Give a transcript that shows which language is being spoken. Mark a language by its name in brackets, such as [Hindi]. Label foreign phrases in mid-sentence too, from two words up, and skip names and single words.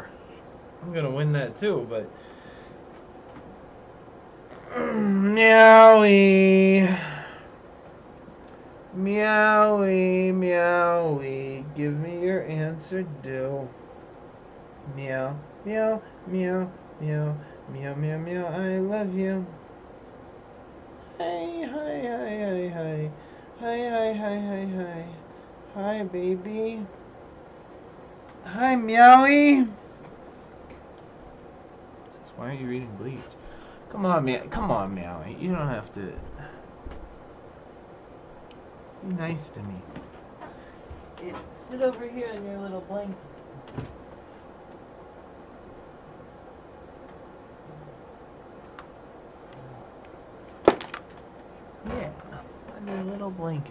[English] I'm gonna win that too, but meowie, meowie, meowie. Give me your answer, do. Meow, meow, meow, meow, meow, meow, meow. I love you. Hi, hi, hi, hi, hi, hi, hi, hi, hi, hi. Hi, baby. Hi, Meowie. Says, why aren't you reading Bleach? Come on, Meowie. You don't have to. Be nice to me. Sit over here in your little blanket. Yeah, on your little blanket.